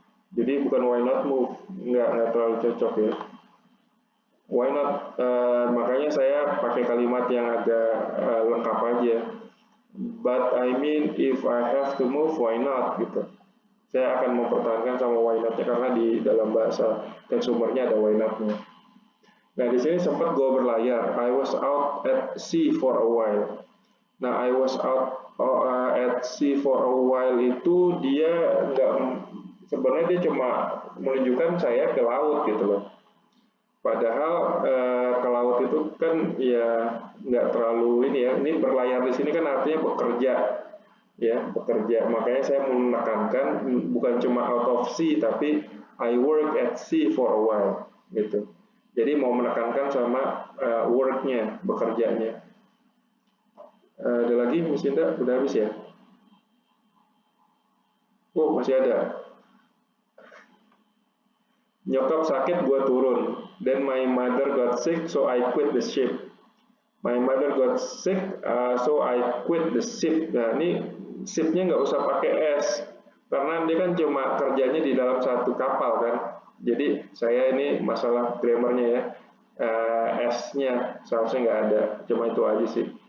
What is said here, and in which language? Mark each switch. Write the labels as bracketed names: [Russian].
[Indonesian] Jadi bukan [English] why not move, [Indonesian] nggak terlalu cocok ya. [English] Why not, [Indonesian] makanya saya pakai kalimat yang agak lengkap aja. [English] But I mean if I have to move, why not gitu. [Indonesian] Saya akan mempertahankan sama why not-nya karena di dalam bahasa teks sumbernya ada why not-nya. Nah di sini sempat gue berlayar. [English] I was out at sea for a while. [Indonesian] Nah [English] I was out at sea for a while [Indonesian] itu dia nggak, sebenarnya dia cuma menunjukkan saya ke laut gitu loh. Padahal ke laut itu kan ya nggak terlalu ini ya. Ini berlayar di sini kan artinya bekerja, ya bekerja. Makanya saya menekankan bukan cuma [English] out of sea, [Indonesian] tapi [English] I work at sea for a while [Indonesian] gitu. Jadi mau menekankan sama work-nya, bekerjanya. Ada lagi, Miss Indah? Udah habis ya? Oh masih ada. Nyokap sakit, gua turun. [English] Then my mother got sick, so I quit the ship. My mother got sick, so I quit the ship. [Indonesian] Nah ini shipnya nggak usah pakai S, karena dia kan cuma kerjanya di dalam satu kapal kan. Jadi saya ini masalah grammarnya ya, S-nya seharusnya nggak ada, cuma itu aja sih.